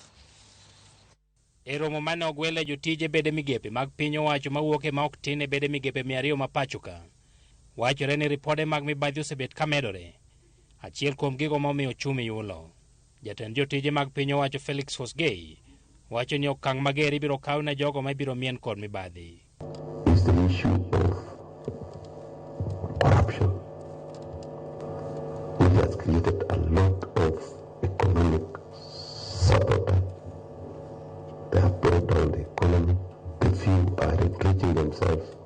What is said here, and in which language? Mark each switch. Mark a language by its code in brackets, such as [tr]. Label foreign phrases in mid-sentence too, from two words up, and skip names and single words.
[luo] E romo mane ogwele jotije bede migepe mag piny owacho mawuok e ma ok tin e bede migepe 200 ma pacho ka, wachore ni ripode mag mibadhi osebet ka medore. Achiel kuom gigo momiyo chumi yulo. Jatend jotije mag piny owacho Felix Kosgei wacho ni okang' mager ibiro kaw ne jogo ma ibiro mien kod mibadhi. [en] Is the issue of corruption, which has created a lot of economic sabotage. They have brought down the economy. The few are enriching themselves.